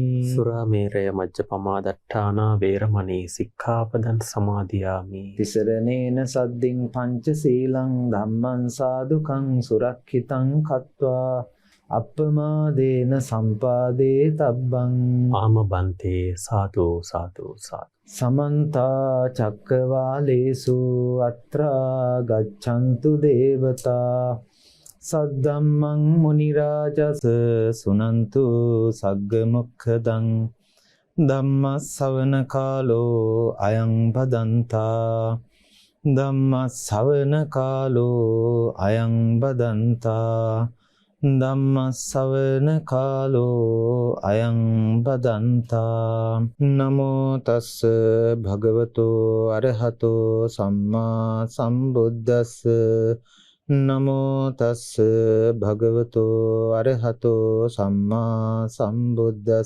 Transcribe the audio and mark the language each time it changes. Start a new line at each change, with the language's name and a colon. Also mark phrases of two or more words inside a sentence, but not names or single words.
Pali: සුරාමේරය මජ්ජපමා දට්ඨානා වේරමණී සික්ඛාපදං සමාදියාමි. තිසරණේන සද්දින් පංචශීලං ධම්මං සාදුකං සුරක්ඛිතං කତ୍වා අප්පමාදේන සම්පාදේ තබ්බං. ආමබන්තේ සාදු සාදු සාදු. සමන්තා චක්කවාලේසු අත්‍රා ගච්ඡන්තු දේවතා සද්දම්මං මුනි රාජස් සුනන්තු සග්ග මොක්ඛදං ධම්මස්සවන කාලෝ අයං බදන්තා. ධම්මස්සවන කාලෝ අයං බදන්තා. ධම්මස්සවන කාලෝ අයං බදන්තා. නමෝ තස්ස භගවතෝ අරහතෝ සම්මා සම්බුද්දස්ස. නමෝ තස්ස භගවතෝ අරහතෝ සම්මා සම්බුද්දස්ස.